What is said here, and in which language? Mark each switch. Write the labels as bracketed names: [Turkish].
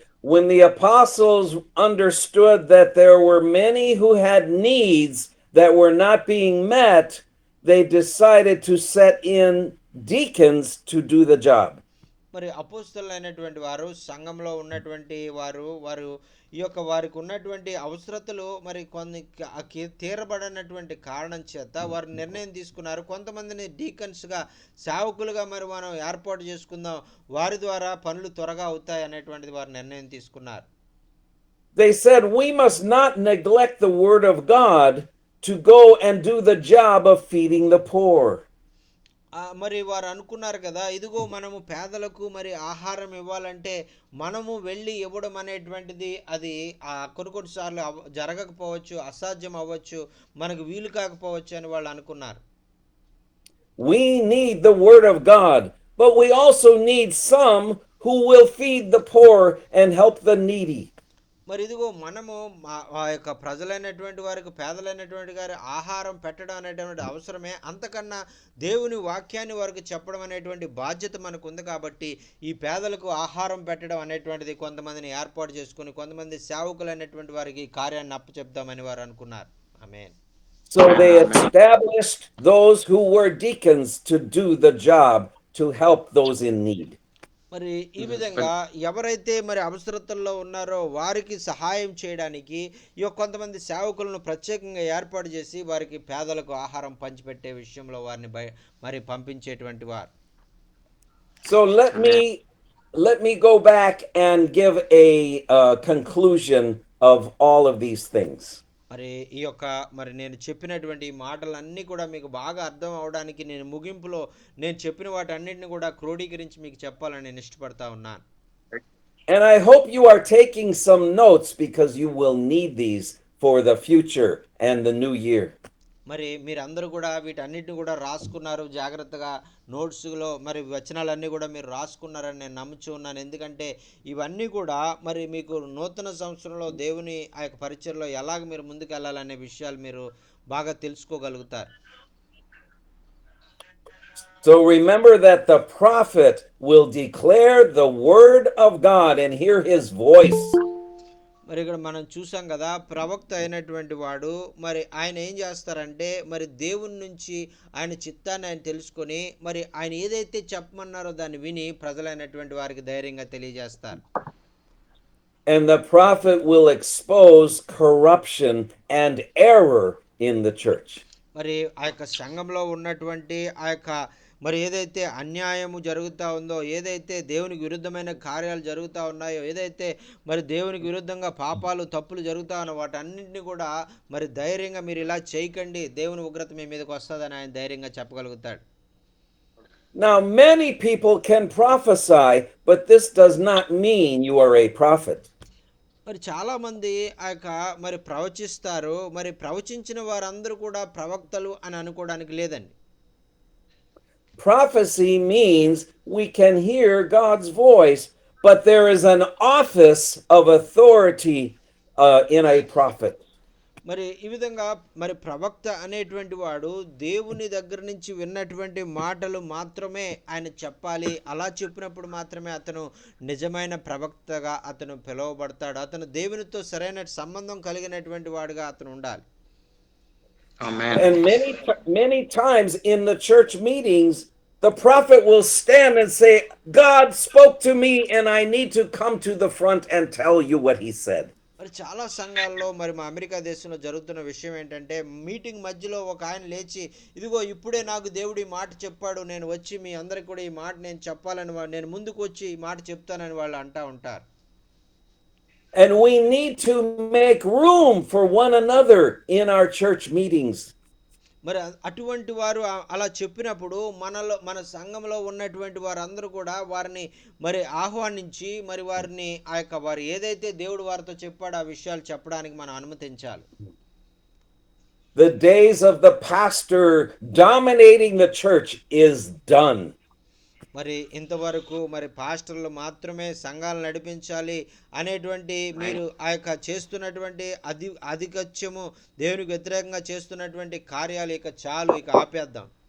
[English] When the apostles understood that there were many who had needs that were not being met, they decided to set in deacons to do the job. [Telugu] మరి అపోస్తలులైనటువంటి వారు సంఘంలో ఉన్నటువంటి వారు ఈ యొక్క వారికి ఉన్నటువంటి అవసరతలు మరి కొన్ని తీరబడినటువంటి కారణం చేత వారు నిర్ణయం తీసుకున్నారు. కొంతమందిని డీకన్స్గా సేవకులుగా మరి మనం ఏర్పాటు చేసుకుందాం, వారి ద్వారా పనులు త్వరగా అవుతాయి అనేటువంటిది వారు నిర్ణయం తీసుకున్నారు. [English] They said we must not neglect the word of God to go and do the job of feeding the poor. [Telugu] మరి వారు అనుకున్నారు కదా, ఇదిగో మనము పేదలకు మరి ఆహారం ఇవ్వాలంటే మనము వెళ్ళి ఇవ్వడం అనేటువంటిది అది కొన్ని సార్లు జరగకపోవచ్చు, అసాధ్యం అవ్వచ్చు, మనకు వీలు కాకపోవచ్చు అని వాళ్ళు అనుకున్నారు. [English] We need the word of God, but we also need some who will feed the poor and help the needy. [Telugu] మరి ఇదిగో మనము ఆ యొక్క ప్రజలైనటువంటి వారికి పేదలైనటువంటి వారి ఆహారం పెట్టడం అనేటువంటి అవసరమే, అంతకన్నా దేవుని వాక్యాన్ని వారికి చెప్పడం అనేటువంటి బాధ్యత మనకు ఉంది. కాబట్టి ఈ పేదలకు ఆహారం పెట్టడం అనేటువంటిది కొంతమందిని ఏర్పాటు చేసుకుని కొంతమంది సేవకులైనటువంటి వారికి కార్యాన్ని అప్పచెప్దామని వారు అనుకున్నారు. ఆమేన్. [English] So they established those who were deacons to do the job to help those in need. [Telugu] మరి ఈ విధంగా ఎవరైతే మరి అవసరతల్లో ఉన్నారో వారికి సహాయం చేయడానికి ఈ కొంతమంది సేవకులను ప్రత్యేకంగా ఏర్పాటు చేసి వారికి పేదలకు ఆహారం పంచిపెట్టే విషయంలో వారిని మరి పంపించేటువంటి వారు. [English] So let me go back and give a conclusion of all of these things. [Telugu] మరి ఈ యొక్క మరి నేను చెప్పినటువంటి మాటలన్నీ కూడా మీకు బాగా అర్థం అవడానికి నేను ముగింపులో నేను చెప్పిన వాటన్నిటిని కూడా క్రోడీకరించి మీకు చెప్పాలని నేను ఇష్టపడతా ఉన్నాను. [English] And I hope you are taking some notes because you will need these for the future and the new year. [Telugu] మరి మీరందరూ కూడా వీటన్నిటిని కూడా రాసుకున్నారు జాగ్రత్తగా నోట్స్లో, మరి వచనాలన్నీ కూడా మీరు రాసుకున్నారని నేను నమ్ముచూ ఉన్నాను. ఎందుకంటే ఇవన్నీ కూడా మరి మీకు నూతన సంవత్సరంలో దేవుని ఆ యొక్క పరిచయలో ఎలాగ మీరు ముందుకు వెళ్ళాలనే విషయాలు మీరు బాగా తెలుసుకోగలుగుతారు. [English] So remember that the prophet will declare the word of God and hear his voice. [Telugu] మరి ఇక్కడ మనం చూసాం కదా, ప్రవక్త అయినటువంటి వాడు మరి ఆయన ఏం చేస్తారంటే మరి దేవుని నుంచి ఆయన చిత్తాన్ని ఆయన తెలుసుకొని మరి ఆయన ఏదైతే చెప్పమన్నారో దాన్ని విని ప్రజలైనటువంటి వారికి ధైర్యంగా తెలియజేస్తారు. [English] And the prophet will expose corruption and error in the church. [Telugu] మరి ఆ యొక్క సంఘంలో ఉన్నటువంటి ఆ యొక్క మరి ఏదైతే అన్యాయము జరుగుతూ ఉందో, ఏదైతే దేవునికి విరుద్ధమైన కార్యాలు జరుగుతూ ఉన్నాయో, ఏదైతే మరి దేవునికి విరుద్ధంగా పాపాలు తప్పులు జరుగుతూ ఉన్న వాటన్నింటినీ కూడా మరి ధైర్యంగా మీరు ఇలా చేయకండి, దేవుని ఉగ్రత మీ మీదకి వస్తుందని ఆయన ధైర్యంగా చెప్పగలుగుతాడు. [English] Now, many people can prophesy, but this does not mean you are a prophet. [Telugu] మరి చాలామంది ఆ యొక్క మరి ప్రవచిస్తారు, మరి ప్రవచించిన వారందరూ కూడా ప్రవక్తలు అని అనుకోవడానికి లేదండి. [English] Prophecy means we can hear God's voice, but there is an office of authority in a prophet. [Telugu] మరి ఈ విధంగా మరి ప్రవక్త అనేటువంటి వాడు దేవుని దగ్గర నుంచి విన్నటువంటి మాటలు మాత్రమే ఆయన చెప్పాలి. అలా చెప్పినప్పుడు మాత్రమే అతను నిజమైన ప్రవక్తగా అతను పిలువబడతాడు. అతను దేవునితో సరైన సంబంధం కలిగినటువంటి వాడుగా అతను ఉండాలి. [English] Amen. And many times in the church meetings, the prophet will stand and say, God spoke to me and I need to come to the front and tell you what he said. [Telugu] మరి చాలా సంఘాల్లో మరి మా America దేశంలో జరుగుతున్న విషయం ఏంటంటే, meeting మధ్యలో ఒక ఆయన లేచి, ఇదిగో ఇప్పుడే నాకు దేవుడు ఈ మాట చెప్పాడు, నేను వచ్చి మీ అందరికి కూడా ఈ మాట నేను చెప్పాలని నేను ముందుకు వచ్చి ఈ మాట చెప్తానని వాళ్ళు అంటూ ఉంటారు. [English] And we need to make room for one another in our church meetings. [Telugu] మరి అటువంటి వారు అలా చెప్పినప్పుడు మన సంఘంలో ఉన్నటువంటి వారందరూ కూడా వారిని మరి ఆహ్వానించి మరి వారిని ఆ యొక్క వారు ఏదైతే దేవుడు వారితో చెప్పాడో ఆ విషయాలు చెప్పడానికి మనం అనుమతించాలి. [English] The days of the pastor dominating the church is done. [Telugu] మరి ఇంతవరకు మరి పాస్టర్లు మాత్రమే సంఘాలు నడిపించాలి అనేటువంటి మీరు ఆ యొక్క చేస్తున్నటువంటి అధికత్యము దేవునికి వ్యతిరేకంగా చేస్తున్నటువంటి కార్యాలు ఇక చాలు, ఇక ఆపేద్దాం.